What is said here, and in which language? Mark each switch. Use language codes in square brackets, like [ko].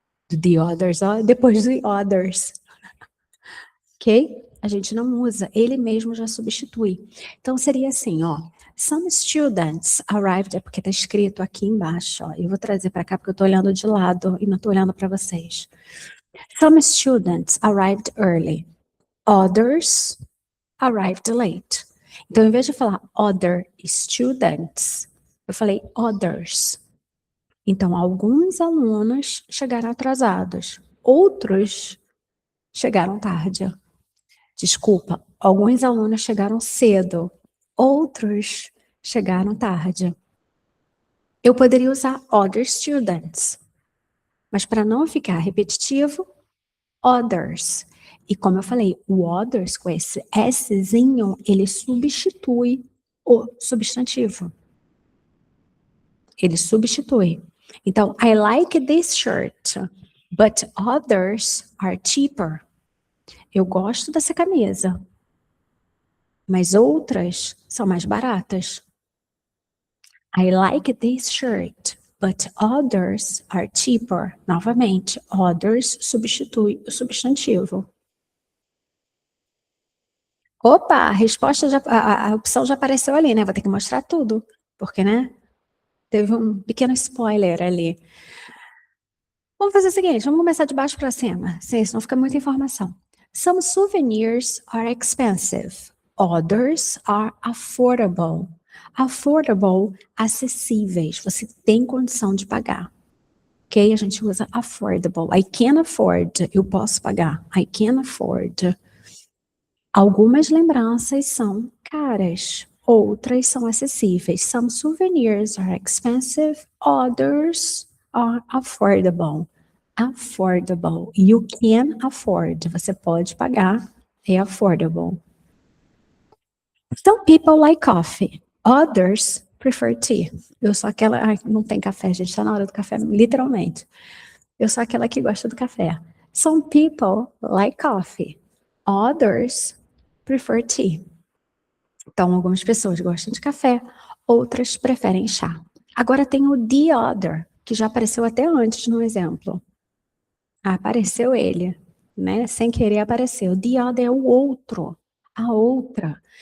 [en] Do the others, [pt] ó, depois do [en] others. Ok? [pt] A gente não usa, ele mesmo já substitui. Então, seria assim, ó. [en] Some students arrived, [pt] é porque está escrito aqui embaixo, ó. Eu vou trazer para cá porque eu estou olhando de lado e não estou olhando para vocês. [en] Some students arrived early. Others arrived late. [pt] Então, em vez de falar [en] other students, [pt] eu falei others. Então, alguns alunos chegaram atrasados, outros chegaram tarde. Desculpa, alguns alunos chegaram cedo, outros chegaram tarde. Eu poderia usar [en] other students, [pt] mas para não ficar repetitivo, others. E como eu falei, o others com esse Szinho, ele substitui o substantivo. Ele substitui. [en] Então, I like this shirt, but others are cheaper. [pt] Eu gosto dessa camisa, mas outras são mais baratas. [en] I like this shirt, but others are cheaper. [pt] Novamente, others substitui o substantivo. Opa, a resposta a opção já apareceu ali, né? Vou ter que mostrar tudo, porque, né? Teve um pequeno spoiler ali. Vamos fazer o seguinte, vamos começar de baixo para cima, senão fica muita informação. [en] Some souvenirs are expensive. Others are affordable. [pt] Affordable, acessíveis. Você tem condição de pagar. Ok? A gente usa affordable. [en] I can afford. [pt] Eu posso pagar. [en] I can afford. [pt] Algumas lembranças são caras. Outras são acessíveis. [en] Some souvenirs are expensive. Others are affordable. Affordable. You can afford. [pt] Você pode pagar. É affordable. [en] Some people like coffee. Others prefer tea. [pt] Eu sou aquela... Ai, não tem café, gente. Está na hora do café, literalmente. Eu sou aquela que gosta do café. [en] Some people like coffee. Others prefer tea. [pt] Então, algumas pessoas gostam de café, outras preferem chá. Agora tem o the other, que já apareceu até antes no exemplo. Apareceu ele, né? Sem querer apareceu. The other é o outro, a outra.